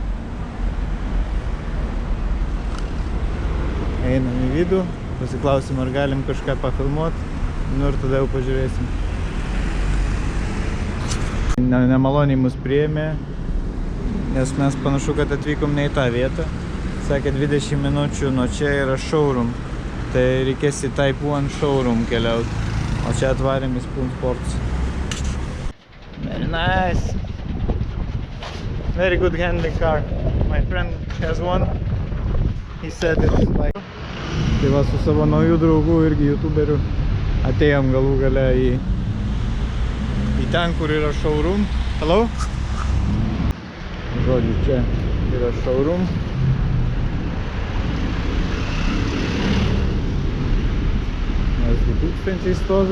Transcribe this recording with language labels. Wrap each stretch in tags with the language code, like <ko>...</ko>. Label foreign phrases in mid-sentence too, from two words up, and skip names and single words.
<lt>Einam į vidų, pasiklausim, ar galim kažką pafilmuoti, nu ir tada jau pažiūrėsim. Nemaloniai mus priėmė, nes mes panašu, kad atvykom ne į tą vietą. Sakė, 20 minučių nuo čia yra showroom, tai reikės į Type 1 showroom keliauti, o čia atvarėm į Spoon Sports.</lt> <en>Very nice! Very good handling car. My friend has one. He said it's like...</en> <lt>Tai va, su savo naujų draugų irgi youtuberių atėjom galų gale į ten, kur yra showroom. Hello? Žodžiu, čia yra showroom. Mes 2000 stovi.</lt>